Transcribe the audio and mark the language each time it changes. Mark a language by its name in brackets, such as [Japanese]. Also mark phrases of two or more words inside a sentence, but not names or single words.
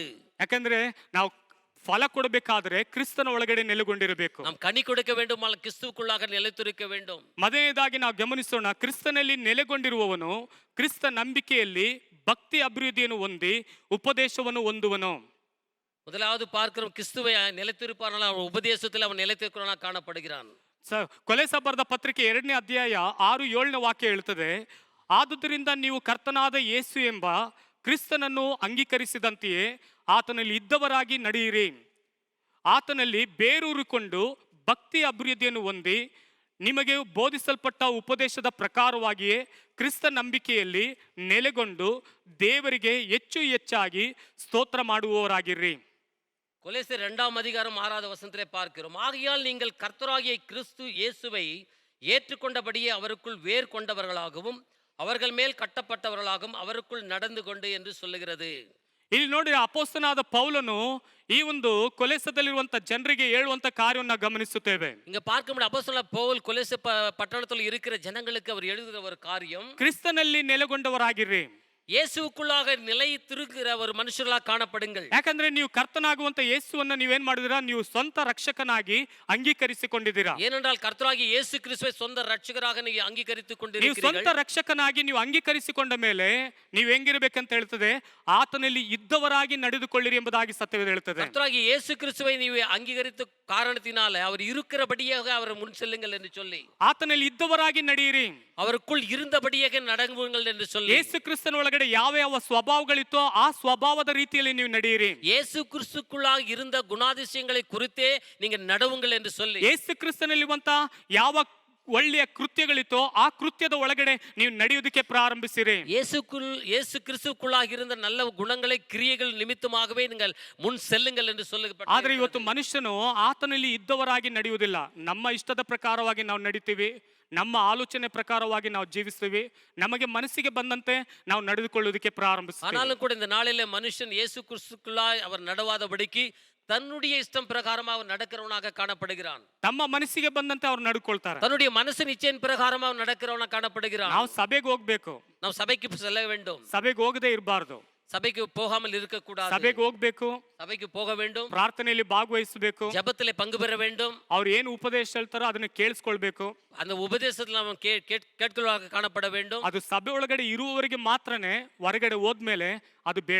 [Kannada] ಯಾಕಂದ್ರೆ ನಾವು ಫಲ ಕೊಡಬೇಕಾದ್ರೆ ಕ್ರಿಸ್ತನ ಒಳಗಡೆ ನೆಲೆಗೊಂಡಿರಬೇಕು. [Tamil] நாம் கனி கொடுக்க வேண்டுமானால் கிறிஸ்துவுக்குள்ளாக நிலைத்திருக்க வேண்டும். [Kannada] ಮೊದಲನೇದಾಗಿ ನಾವು ಗಮನಿಸೋಣ, ಕ್ರಿಸ್ತನಲ್ಲಿ ನೆಲೆಗೊಂಡಿರುವವನು ಕ್ರಿಸ್ತ ನಂಬಿಕೆಯಲ್ಲಿ ಭಕ್ತಿ ಅಭಿವೃದ್ಧಿಯನ್ನು ಹೊಂದಿ ಉಪದೇಶವನ್ನು ಹೊಂದುವನು. [Tamil] முதலாவது பார்க்கிறோம், கிறிஸ்துவை நிலைத்திருப்பானால் அவன் உபதேசத்தில் அவன் நிலைத்திருக்கிறவனாக காணப்படுகிறான். [Kannada] ಕೊಲೊಸ್ಸೆ ಬರೆದ ಪತ್ರಿಕೆ 2ನೇ ಅಧ್ಯಾಯ 6-7ನೇ ವಾಕ್ಯ ಹೇಳುತ್ತದೆ, ಆದುದರಿಂದ ನೀವು ಕರ್ತನಾದ ಯೇಸು ಎಂಬ ಕ್ರಿಸ್ತನನ್ನು ಅಂಗೀಕರಿಸಿದಂತೆಯೇ ಆತನಲ್ಲಿ ಇದ್ದವರಾಗಿ ನಡೆಯಿರಿ. ಆತನಲ್ಲಿ ಬೇರೂರಿಕೊಂಡು ಭಕ್ತಿ ಅಭಿವೃದ್ಧಿಯನ್ನು ಹೊಂದಿ ನಿಮಗೆ ಬೋಧಿಸಲ್ಪಟ್ಟ ಉಪದೇಶದ ಪ್ರಕಾರವಾಗಿಯೇ ಕ್ರಿಸ್ತ ನಂಬಿಕೆಯಲ್ಲಿ ನೆಲೆಗೊಂಡು ದೇವರಿಗೆ ಹೆಚ್ಚು ಹೆಚ್ಚಾಗಿ ಸ್ತೋತ್ರ ಮಾಡುವವರಾಗಿರ್ರಿ. [Tamil] கொலோசியர் 2:6 பார்க்கிறோம், ஆகையால் நீங்கள் கர்த்தராகிய கிறிஸ்து இயேசுவை ஏற்றுக்கொண்டபடியே அவருக்குள் வேர் கொண்டவர்களாகவும் அவர்கள் மேல் கட்டப்பட்டவர்களாகவும் அவருக்குள் நடந்து கொண்டு என்று சொல்லுகிறது. [Kannada] ಇಲ್ಲಿ ನೋಡಿ, ಅಪೊಸ್ತಲನಾದ ಪೌಲನು ಈ ಒಂದು ಕೊಲೊಸ್ಸೆಯಲ್ಲಿರುವಂತ ಜನರಿಗೆ ಹೇಳುವಂತ ಕಾರ್ಯವನ್ನು ಗಮನಿಸುತ್ತೇವೆ. [Tamil] இங்க பார்க்க முடியும், அப்போஸ்தலனான பவுல் கொலோசை பட்டணத்தில் இருக்கிற ஜனங்களுக்கு அவர் எழுதுகிற ஒரு காரியம், [Kannada] ಕ್ರಿಸ್ತನಲ್ಲಿ ನೆಲೆಗೊಂಡವರಾಗಿರ್ರಿ. [Tamil] இயேசுவுக்குள்ளாக நிலைத்திருக்கிற ஒரு மனுஷர்களாக காணப்படுங்கள். [Kannada] ಯಾಕಂದ್ರೆ ನೀವು ಕರ್ತನಾಗುವಂತ ಯೇಸುವನ್ನ ನೀವೇನ್ ಮಾಡಿದಿರಾ? ನೀವು ಸ್ವಂತ ರಕ್ಷಕನಾಗಿ ಅಂಗೀಕರಿಸಿಕೊಂಡಿದ್ದೀರಾ. [Tamil] ஏனென்றால் கர்த்தராகிய இயேசு கிறிஸ்துவை சொந்த ரட்சகராக [Kannada] ನೀವು ಅಂಗೀಕರಿಸಿಕೊಂಡಿದ್ದೀರಿ. ನೀವು ಸ್ವಂತ ರಕ್ಷಕನಾಗಿ ನೀವು ಅಂಗೀಕರಿಸಿಕೊಂಡ ಮೇಲೆ ನೀವು ಹೆಂಗಿರಬೇಕಂತ ಹೇಳ್ತದೆ? ಆತನಲ್ಲಿ ಇದ್ದವರಾಗಿ ನಡೆದುಕೊಳ್ಳಿರಿ ಎಂಬುದಾಗಿ ಸತ್ಯವೇದ ಹೇಳ್ತದೆ. [Tamil] கர்த்தராகிய இயேசு கிறிஸ்துவை [Kannada] ನೀವು ಅಂಗೀಕರಿತ [Tamil] ಕಾರಣத்தினால அவர் இருக்கிறபடியாக அவர் முன் செல்லுங்கள் என்று சொல்லி, [Kannada] ಆತನಲ್ಲಿ ಇದ್ದವರಾಗಿ ನಡೆಯಿರಿ, [Tamil] அவருக்குள் இருந்தபடியாக நடங்குங்கள் என்று சொல்லி, [Kannada] ಯೇಸು ಕ್ರಿಸ್ತನ ಒಳಗಡೆ ಯಾವ ಯಾವ ಸ್ವಭಾವಗಳಿತ್ತೋ ಆ ಸ್ವಭಾವದ ರೀತಿಯಲ್ಲಿ ನೀವು ನಡೆಯಿರಿ. [Tamil] இயேசு கிறிஸ்துக்குள்ளாக இருந்த குணாதிசயங்களை குறித்தே நீங்க நடவுங்கள் என்று சொல்லி, [Kannada] ಯೇಸು ಕ್ರಿಸ್ತನಲ್ಲಿರುವಂತ ಯಾವ ಒಳ್ಳೆಯ ಕೃತ್ಯಗಳಿತ್ತೋ ಆ ಕೃತ್ಯದ ಒಳಗಡೆ ನೀವು ನಡೆಯುವುದಕ್ಕೆ ಪ್ರಾರಂಭಿಸಿರಿ. [Tamil] இயேசு கிறிஸ்துவுக்குள்ளாக இருந்த நல்ல குணங்களை கிரியைகள் நிமித்தமாகவே நீங்கள் முன் செல்லுங்கள் என்று சொல்லப்பட்டது. [Kannada] ಆದ್ರೆ ಇವತ್ತು ಮನುಷ್ಯನು ಆತನಲ್ಲಿ ಇದ್ದವರಾಗಿ ನಡೆಯುವುದಿಲ್ಲ. ನಮ್ಮ ಇಷ್ಟದ ಪ್ರಕಾರವಾಗಿ ನಾವು ನಡೀತೀವಿ, ನಮ್ಮ ಆಲೋಚನೆ ಪ್ರಕಾರವಾಗಿ ನಾವು ಜೀವಿಸ್ತೀವಿ, ನಮಗೆ ಮನಸ್ಸಿಗೆ ಬಂದಂತೆ ನಾವು ನಡೆದುಕೊಳ್ಳುವುದಕ್ಕೆ ಪ್ರಾರಂಭಿಸ್ತೀವಿ. [Tamil] ஆனாலும் கூட இந்த நாளிலே மனுஷன் இயேசு கிறிஸ்துக்குள்ளாய் அவர் நடவாதபடிக்கு தன்னுடைய இஷ்டம் பிரகாரமாக அவன் நடக்கிறவனாக காணப்படுகிறான். [Kannada] ತಮ್ಮ ಮನಸ್ಸಿಗೆ ಬಂದಂತೆ ಅವ್ರು ನಡ್ಕೊಳ್ತಾರೆ. [Tamil] தன்னுடைய மனசின் இச்சையின் பிரகாரமாக அவன் நடக்கிறவனாக காணப்படுகிறான். [Kannada] ನಾವು ಸಭೆಗೆ ಹೋಗ್ಬೇಕು, [Tamil] நாம் சபைக்கு செல்ல வேண்டும், [Kannada] ಸಭೆಗೆ ಹೋಗದೆ ಇರಬಾರ್ದು. [Tamil] சபைக்கு போகாமல் இருக்கக்கூடாது, [Kannada] ಸಭೆಗೆ ಹೋಗ್ಬೇಕು, [Tamil] சபைக்கு போக வேண்டும், [Kannada] ಪ್ರಾರ್ಥನೆಯಲ್ಲಿ ಭಾಗವಹಿಸಬೇಕು, [Tamil] ஜெபத்திலே பங்கு பெற வேண்டும், [Kannada] ಅವ್ರು ಏನು ಉಪದೇಶ ಹೇಳ್ತಾರೋ ಅದನ್ನ ಕೇಳಿಸ್ಕೊಳ್ಬೇಕು. [Tamil] அந்த உபதேசத்தில் அவன் கேட்கிறவனாக காணப்பட வேண்டும். [Kannada] ಅದು ಸಭೆ ಒಳಗಡೆ ಇರುವವರೆಗೆ ಮಾತ್ರನೇ, ಹೊರಗಡೆ ಹೋದ್ಮೇಲೆ ಅದು ಬೇಡ.